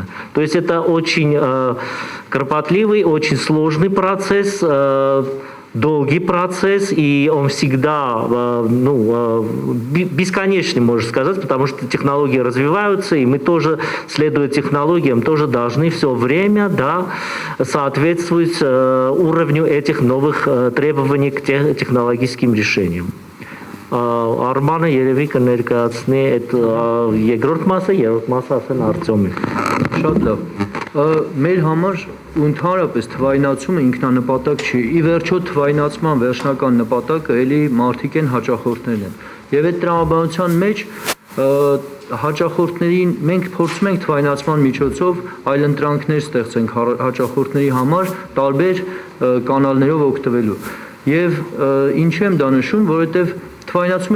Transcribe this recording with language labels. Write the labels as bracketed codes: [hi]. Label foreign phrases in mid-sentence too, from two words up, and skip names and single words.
[ru] То есть это очень кропотливый, очень сложный процесс, долгий процесс, и он всегда бесконечный, можно сказать, потому что технологии развиваются, и мы тоже, следуя технологиям, тоже должны все время соответствовать уровню этих новых требований к технологическим решениям. [hy] Արմանը երևի կներկայացնի այդ երկրորդ մասը, երրորդ մասը ասեն Արտյոմին։ Շատ լավ։ Մեր համար ու ընդհանրապես թվայնացումը ինքնանպատակ չի։ Ի վերջո թվայնացման վերջնական նպատակը էլի մարդիկ են, հաճախորդներն են։ Եվ այդ տրամաբանության մեջ հաճախորդներին մենք փորձում ենք թվայնացման միջոցով այլընտրանքներ ստեղծենք հաճախորդների համար տարբեր կանալներով օգտվելու։ Եվ ինչ եմ դա նշում, որովհետև թվայնացումը